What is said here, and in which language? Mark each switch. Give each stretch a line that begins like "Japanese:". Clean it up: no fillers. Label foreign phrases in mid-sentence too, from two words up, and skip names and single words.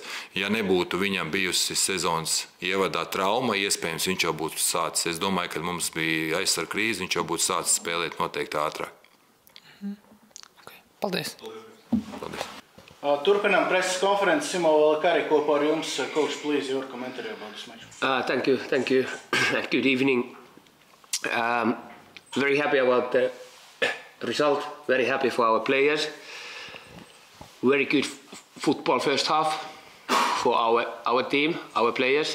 Latvian: Ja nebūtu viņam bijusi sezonas ievadā trauma, iespējams viņš jau būtu sācis. Es domāju, ka mums bija aizsarga krīze, viņš jau būtu sācis spēlēt noteikti ātrāk. Okay. Paldies. Paldies. Turpinām preses konferences. Simo Valakari kopā ar jums.
English: Coach, please, your commentary about this match. Thank you. Good evening. Very happy about the result. Very happy for our players. Very good football first half for our team, our players.